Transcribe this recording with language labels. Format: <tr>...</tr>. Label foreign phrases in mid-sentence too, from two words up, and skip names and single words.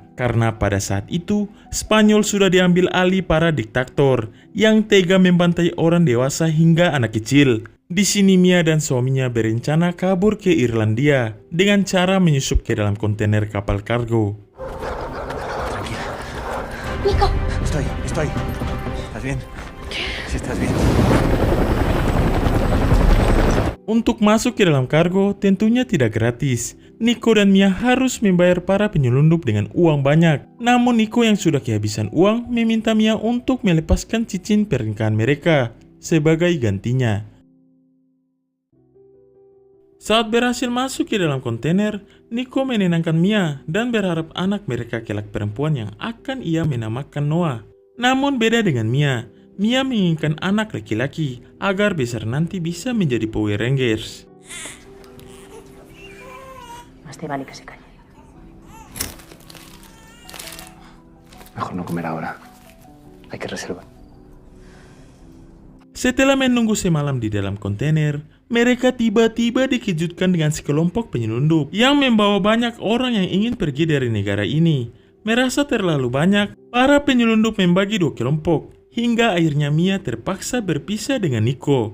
<id>Karena pada saat itu, Spanyol sudah diambil alih para diktator yang tega membantai orang dewasa hingga anak kecil. Di sini Mia dan suaminya berencana kabur ke Irlandia dengan cara menyusup ke dalam kontainer kapal kargo.</id> <es>Nico, Estoy. ¿Estás bien? Sí, estás bien.</es> <id>Untuk masuk ke dalam kargo tentunya tidak gratis. Nico dan Mia harus membayar para penyelundup dengan uang banyak. Namun Nico yang sudah kehabisan uang meminta Mia untuk melepaskan cincin pernikahan mereka sebagai gantinya. Saat berhasil masuk ke dalam kontainer, Nico menenangkan Mia dan berharap anak mereka kelak perempuan yang akan ia menamakan Noah. Namun beda dengan Mia menginginkan anak laki-laki agar besar nanti bisa menjadi Power Rangers.</id> <es>más te vale que se calle. Mejor no comer ahora. Hay que reservar.</es> <id>Setelah menunggu semalam di dalam kontainer, mereka tiba-tiba dikejutkan dengan sekelompok penyelundup yang membawa banyak orang yang ingin pergi dari negara ini. Merasa terlalu banyak, para penyelundup membagi dua kelompok, hingga akhirnya Mia terpaksa berpisah dengan Nico.</id>